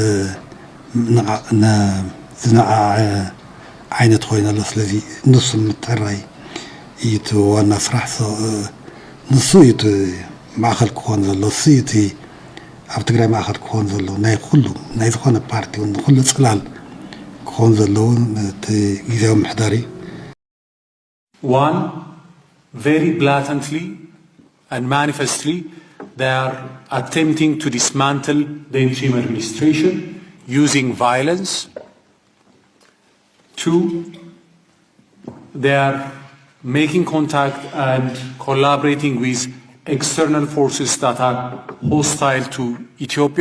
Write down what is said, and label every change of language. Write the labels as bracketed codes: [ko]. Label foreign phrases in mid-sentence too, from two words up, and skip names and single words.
[ti] ዝነዓዐ ዓይነት ኮይኑ ኣሎ። ስለዚ ንሱ ምትዕራይ እዩ እቲ ዋና ስራሕ ንሱ እዩ እቲ ማእኸል ክኾን ዘሎ እሱ እዩ እቲ ኣብ ትግራይ ማእኸል ክኾን ዘሎ ናይ ኩሉ ናይ ዝኾነ ፓርቲ እውን ኩሉ ፅላል ክኾን ዘለዎ እቲ ጊዜያዊ ምሕዳር እዩ። [en] One, very blatantly and manifestly, they are attempting to dismantle the interim administration using violence. Two, they are making contact and collaborating with external forces that are hostile to Ethiopia.